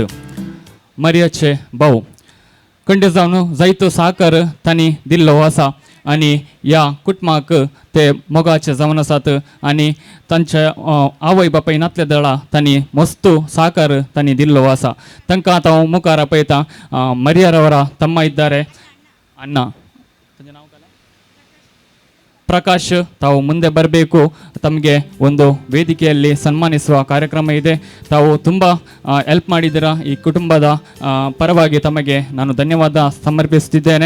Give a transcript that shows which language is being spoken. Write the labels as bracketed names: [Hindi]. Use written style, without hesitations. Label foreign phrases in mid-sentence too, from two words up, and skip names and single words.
[Konkani] मरियाचे भाऊ खंडीत जावन जायतो सहकार तांणी दिल्लो आसा आनी ह्या कुटुंबाक ते मोगाचे जावन आसात आनी तांच्या आवय बापाय नातल्या दळा तांणी मस्तो सहकार तांणी दिल्लो आसा. तांकां आतां हांव मुखार आपयता. [Kannada] ಮರಿಯರವರ ತಮ್ಮ ಇದ್ದಾರೆ ಅಣ್ಣ ಪ್ರಕಾಶ್ ತಾವು ಮುಂದೆ ಬರಬೇಕು. ತಮಗೆ ಒಂದು ವೇದಿಕೆಯಲ್ಲಿ ಸನ್ಮಾನಿಸುವ ಕಾರ್ಯಕ್ರಮ ಇದೆ. ತಾವು ತುಂಬ ಹೆಲ್ಪ್ ಮಾಡಿದ್ದೀರಾ. ಈ ಕುಟುಂಬದ ಪರವಾಗಿ ತಮಗೆ ನಾನು ಧನ್ಯವಾದ ಸಮರ್ಪಿಸುತ್ತಿದ್ದೇನೆ.